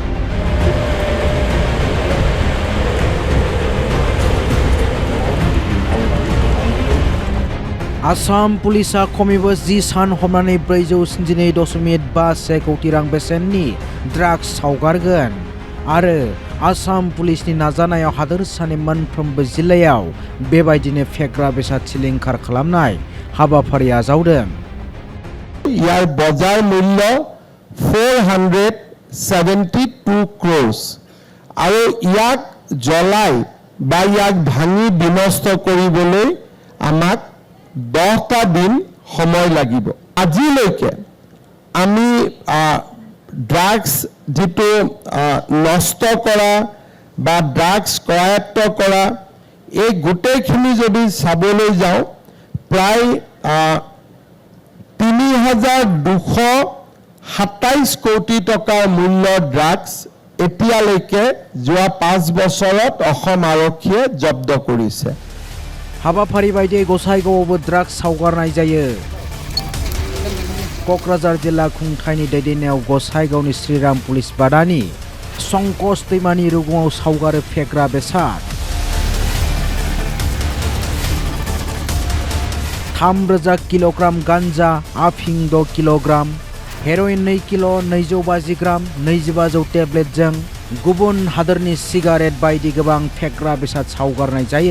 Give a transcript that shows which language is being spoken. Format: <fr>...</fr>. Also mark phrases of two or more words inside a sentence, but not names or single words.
<brx>आसाम पुलिसा खमैबो 10 सान हमनानै 472.51 कौटि रां बेसेननि ड्राग्स सावगारगोन आरो आसाम पुलिसनि नाजानायाव हादोरसानि मोनफ्रोमबो जिल्लायाव बेबायदिनो फेग्रा बेसाद सिलिंखार खालामनाय हाबाफारि आजावदों।</brx> <as>যাৰ বজাৰ মূল্য 472 crores আৰু ইয়াক জ্বলাই বা ইয়াক ভাঙি বিনষ্ট কৰিবলৈ আমাক 10টা দিন সময় লাগিব। আজিলৈকে আমি ড্ৰাগছ যেটো নষ্ট কৰা বা ড্ৰাগছ কৰায়ত্ব কৰা এই গোটেইখিনি যদি চাবলৈ যাওঁ প্ৰায় 3,227 কোটি টকাৰ মূল্যৰ ড্ৰাগছ এতিয়ালৈকে যোৱা 5 বছৰত অসম আৰক্ষীয়ে জব্দ কৰিছে।</as> <brx>हाबाफारि बायदियै गसाइगावआवबो ड्राग्स सावगारनाय जायो। क'क्राझार जिल्ला खुंथायनि दैदेननायाव गसाइगावनि श्रीराम पुलिस बादानि संकस दैमानि रुगुङाव सावगारो फेग्रा बेसाद 3,000 किल'ग्राम गान्जा आफिं 6 किल'ग्राम हेर'इन 2 किल' 250 ग्राम 2500 टेब्लेटजों गुबुन हादोरनि सिगारेट बायदि गोबां फेग्रा बेसाद सावगारनाय जायो।</brx>